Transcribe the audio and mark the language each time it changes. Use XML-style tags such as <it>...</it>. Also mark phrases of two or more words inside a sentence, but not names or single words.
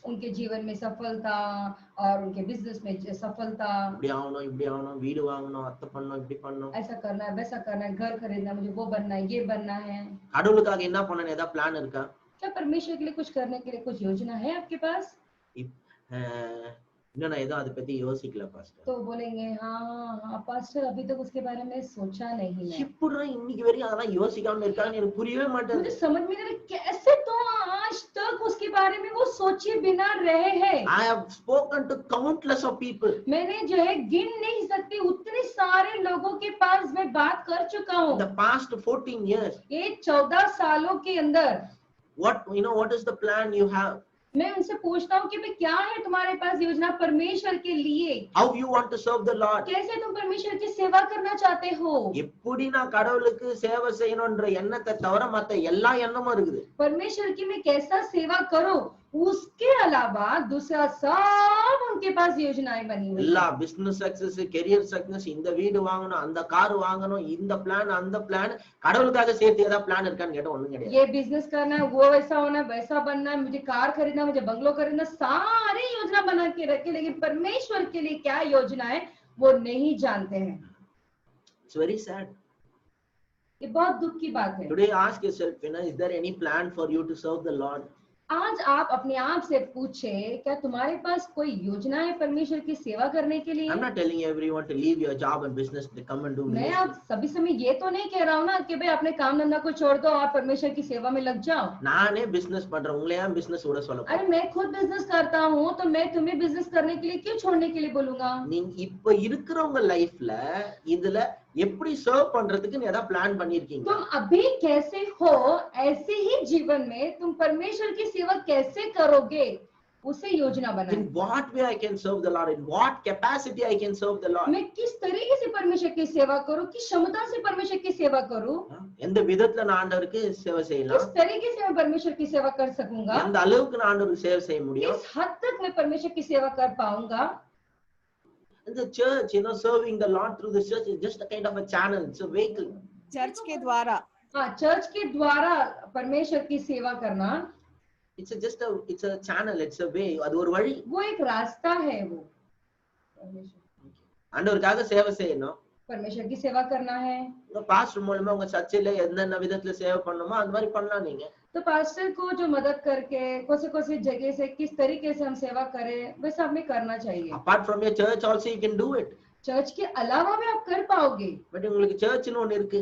<hi>उनके जीवन में सफलता और उनके बिजनेस में सफलता.</hi> <ta>இப்படி ஆகணும், வீடு வாங்கணும், அத்தை பண்ணணும், இப்படி பண்ணணும்.</ta> <hi>ऐसा करना है, वैसा करना है, घर खरीदना, मुझे वो बनना है, ये बनना है.</hi> <ta>கடவுளுக்காக என்ன பண்ணணும் ஏதாவது பிளான் இருக்கா?</ta> <hi>क्या परमेश्वर के लिए कुछ करने के लिए कुछ योजना है आपके पास?</hi> <ta>இன்னும் நான் ஏதோ அதை பத்தி யோசிக்கல பாஸ்டர்.</ta> <hi>तो बोलेंगे हाँ पास्टर, अभी तक उसके बारे में सोचा नहीं है.</hi> <ta>இப்படி இன்னைக்கு வரையும் அதெல்லாம் யோசிக்காம இருக்கான்னு எனக்கு புரியவே</ta> <hi>मुझे</hi> <ta>மாட்டேங்குது.</ta> <hi>समझ में नहीं आ रहा कैसे तो आज तक उसके बारे में वो सोचे बिना रहे हैं.</hi> <en>I have spoken to countless of people.</en> <hi>मैंने जो है गिन नहीं सकती उतने सारे लोगों के पास मैं बात कर चुका</hi> <en>In</en> <hi>हूँ.</hi> <en>the past 14 years,</en> <hi>ये 14 सालों के अंदर</hi> <en>what is the plan you have?</en> <hi>मैं उनसे पूछता हूँ कि भाई क्या है तुम्हारे पास योजना परमेश्वर के लिए?</hi> <en>How you want to serve the Lord?</en> <hi>कैसे तुम परमेश्वर की सेवा करना चाहते हो?</hi> <ta>எப்படி நான் கடவுளுக்கு சேவை செய்யணும்ன்ற எண்ணத்தை தவிர மத்த எல்லா எண்ணமும் இருக்குது.</ta> <hi>परमेश्वर की मैं कैसा सेवा करूं, उसके अलावा दूसरा सब उनके पास योजनाएं बनी हुई</hi> <ta>எல்லா</ta> <hi>हैं.</hi> <en>business success, career success,</en> <ta>இந்த வீடு வாங்கணும், அந்த கார் வாங்கணும், இந்த பிளான் அந்த பிளான், கடவுளுக்காக சேர்த்து ஏதாவது பிளான் இருக்கான்னு கேட்டா ஒண்ணும் கிடையாது.</ta> <hi>ये बिजनेस करना है, वो वैसा होना है, वैसा बनना है, मुझे कार खरीदना, मुझे बंगलो खरीदना, सारी योजना बना के रखे, लेकिन परमेश्वर के लिए क्या योजना है वो नहीं जानते हैं.</hi> <en>It's very sad.</en> <hi>ये बहुत दुख की बात है.</hi> <en>Today ask yourself, is there any plan for you to serve the Lord?</en> <hi>आज आप अपने आप से पूछे, क्या तुम्हारे पास कोई योजना है परमेश्वर की सेवा करने के लिए?</hi> <en>I'm not telling everyone to leave your job and business to come and do</en> <hi>मैं</hi> <en>ministry.</en> <hi>आप सभी समय ये तो नहीं कह रहा हूँ ना कि भाई अपने काम धंधा को छोड़ दो और परमेश्वर की सेवा में लग जाओ.</hi> <ta>நானே பிசினஸ் பண்றேன், உங்களை ஏன் பிசினஸ் விட சொல்ல</ta> <hi>अरे मैं खुद बिजनेस करता हूँ तो मैं तुम्हें बिजनेस करने के लिए क्यों छोड़ने के लिए बोलूंगा?</hi> <ta>நீங்க இப்ப இருக்கிறவங்க லைஃப்ல இதுல எப்படி சர்வ் பண்றதுக்கு ஏதாவது பிளான் பண்ணிருக்கீங்க?</ta> <hi>तुम अभी कैसे हो, ऐसे ही जीवन में तुम परमेश्वर की सेवा कैसे करोगे, उसे योजना बनाए.</hi> <en>In what way I can serve the Lord? In what capacity I can serve the Lord?</en> <hi>मैं किस तरीके से परमेश्वर की सेवा करूँ, किस क्षमता से परमेश्वर की सेवा करूँ,</hi> <ta>எந்த விதத்துல நான் ஆண்டவருக்கு சேவை</ta> <hi>किस</hi> <ta>செய்யலாம்?</ta> <hi>तरीके से मैं परमेश्वर की सेवा कर सकूंगा,</hi> <ta>எந்த அளவுக்கு நான் ஆண்டவருக்கு சேவை செய்ய முடியும்?</ta> <hi>किस हद तक मैं परमेश्वर की सेवा कर पाऊंगा.</hi> <en>And the church, serving the Lord through the church is just a kind of a channel. It's a vehicle.</en> <hi>चर्च के द्वारा हाँ, चर्च के द्वारा परमेश्वर की सेवा करना</hi> <en>It's a channel. It's a way.</en> <ta>அது ஒரு வழி.</ta> <hi>वो एक रास्ता है. वो</hi> <ta>ஆண்டவருக்காக சேவை செய்யணும்.</ta> <hi>परमेश्वर की सेवा करना है।</hi> <ta>உங்க பாஸ்டர் மூலமா உங்க சர்ச்சில என்னென்ன விதத்துல சேவை பண்ணணுமோ அந்த மாதிரி பண்ணலாம் நீங்க.</ta> <hi>तो पास्टर को जो मदद करके कौन से जगह से किस तरीके से हम सेवा करें वैसा हमें करना चाहिए।</hi> <en>Apart from your church also you can do it.</en> <hi>चर्च के अलावा भी आप कर पाओगे,</hi> <ta>பட் உங்களுக்கு சர்ச்னு ஒன்னு இருக்கு.</ta>